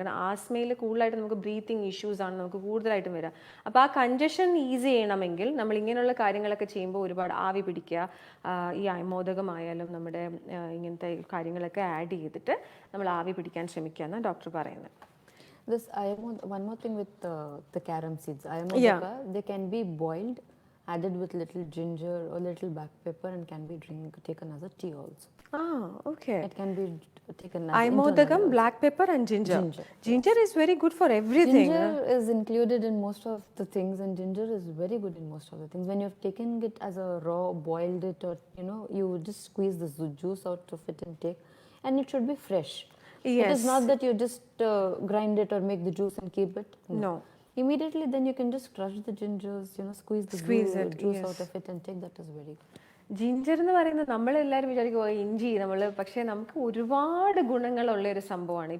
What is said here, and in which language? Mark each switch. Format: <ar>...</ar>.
<ml>കാരണം ആസ്മയിൽ കൂടുതലായിട്ട് നമുക്ക് ബ്രീത്തിങ് ഇഷ്യൂസ് ആണ് നമുക്ക് കൂടുതലായിട്ടും വരിക. അപ്പോൾ ആ കണ്ടീഷൻ ഈസി ചെയ്യണമെങ്കിൽ നമ്മൾ ഇങ്ങനെയുള്ള കാര്യങ്ങളൊക്കെ ചെയ്യുമ്പോൾ ഒരുപാട് ആവി പിടിക്കുക, ഈ അയമോദകമായാലും നമ്മുടെ ഇങ്ങനത്തെ കാര്യങ്ങളൊക്കെ ആഡ് ചെയ്തിട്ട് നമ്മൾ ആവി പിടിക്കാൻ ശ്രമിക്കുക എന്നാണ് ഡോക്ടർ പറയുന്നത്.</ml> <en>This one more thing with the carom seeds. Ayurmodaka, they can be boiled, added with little ginger or little black pepper, and can be taken as a tea also. Okay. It can be taken as Ayurmodakam, black pepper and ginger. Ginger is very good for everything. Ginger is included in most of the things, and ginger is very good in most of the things. When you've taken it as a raw, boiled it, or you just squeeze the juice out of it and take, and it should be fresh. Yes. It is not that you just grind it or make the juice and keep it. No. Immediately then you can just crush the gingers, squeeze the juice out of it and take. That is very good.</en> <ml>Ginger എന്ന് പറയുന്നത് നമ്മളെല്ലാവരും വിചാരിക്കും ഇഞ്ചി പക്ഷേ നമുക്ക് ഒരുപാട് ഗുണങ്ങളുള്ള ഒരു സംഭവമാണ്.</ml>